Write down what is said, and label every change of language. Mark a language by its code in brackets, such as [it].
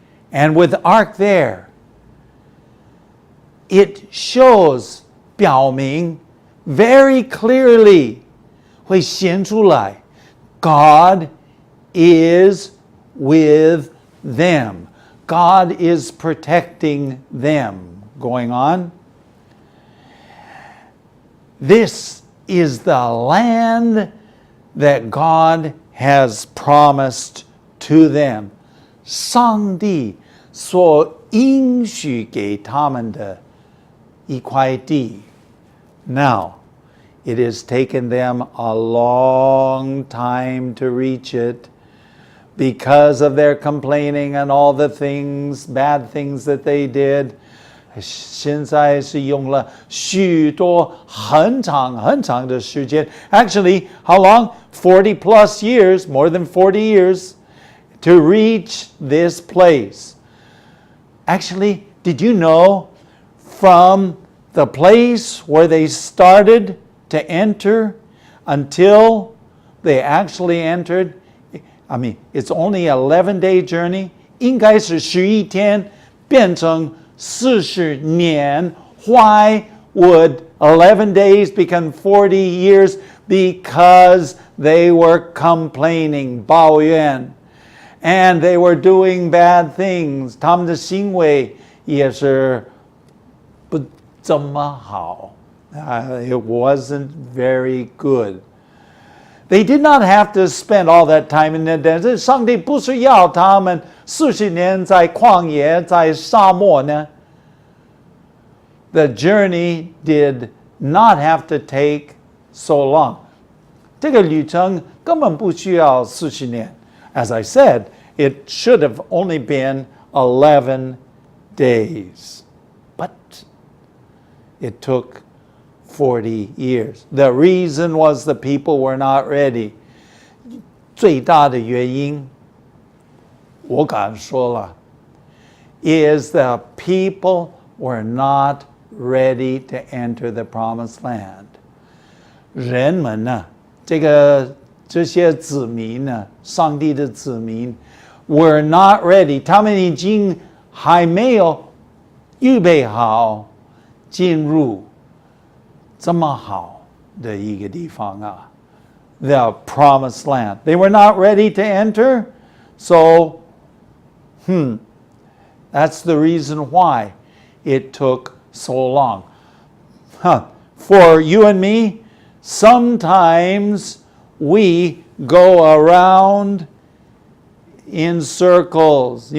[en] And with the ark there, it shows, 表明 very clearly, 会显出来, God is with them. God is protecting them. Going on. This is the land that God has promised to them. [zh] 上帝所应许给他们的一块地. [en] Now, it has taken them a long time to reach it because of their complaining and all the things, bad things that they did. [zh] 现在是用了许多很长很长的时间. [en] Actually, how long? 40 plus years, more than 40 years, to reach this place. Actually, did you know from the place where they started to enter until they actually entered, I mean, it's only an 11-day journey. [zh] 应该是11天变成40年. [en] Why would 11 days become 40 years? Because they were complaining, 抱怨, and they were doing bad things. [zh] 他们的行为也是不怎么好. [en] It wasn't very good. They did not have to spend all that time in the desert. [zh] 上帝不是要他们40年在旷野，在沙漠呢. [en] The journey did not have to take so long. [zh] 这个旅程根本不需要40年. [en] As I said, it should have only been 11 days. But it took 40 years. The reason was the people were not ready. [zh] 最大的原因，我敢说了, [en] is the people were not ready to enter the promised land. [zh] 人们呢，这些子民呢，上帝的子民 [en] were not ready. [zh] 他们已经还没有预备好进入这么好的一个地方啊, [en] the promised land. They were not ready to enter, so that's the reason why it took so long. For you and me, sometimes we go around in circles.